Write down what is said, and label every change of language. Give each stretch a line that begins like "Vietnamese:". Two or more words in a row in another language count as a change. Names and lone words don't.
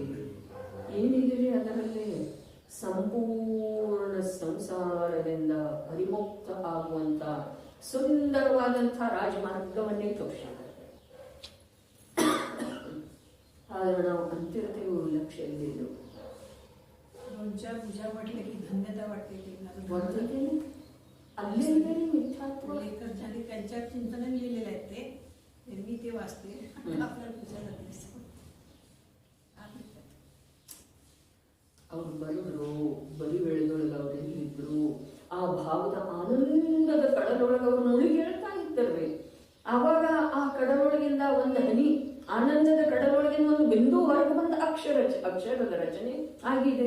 Kannada: ಏನಿದೆ ಅದರಲ್ಲಿ ಸಂಪೂರ್ಣ ಸಂಸಾರದಿಂದ ಪರಿಮುಕ್ತ ಆಗುವಂತ ಸುಂದರವಾದಂಥ ರಾಜಮಾರ್ಗವನ್ನೇ ತೋರಿಸಿದ್ದಾರೆ. ಆದ್ರೆ ನಾವು ಅಂತಿರ್ತೀವಿ ಲಕ್ಷ್ಯದಲ್ಲಿದ್ದು
Marathi: पूजा म्हटलं की धन्यता वाटते वाटते अल्ले मिथ्यात्व झाले त्यांच्या चिंतनाने लिहिलेले आहेत ते मी ते वाचते आपल्याला पूजा करते.
Kannada: ಅವ್ರು ಬರೆದ್ರು ಬರಿ ವೇಳೆದೊಳಗೆ ಅವ್ರು ಎಲ್ಲಿದ್ರು ಆ ಭಾವದ ಆನಂದದ ಕಡಲೊಳಗೆ ಅವ್ರು ಮುಳುಗಿ ಹೇಳ್ತಾ ಇದ್ದಾರೆ. ಆವಾಗ ಆ ಕಡಲೊಳಗಿಂದ ಒಂದು ಹನಿ ಆನಂದದ ಕಡಲೊಳಗಿನ ಒಂದು ಬಿಂದು ಹೊರಗೆ ಬಂದ ಅಕ್ಷರದ ರಚನೆ ಆಗಿದೆ.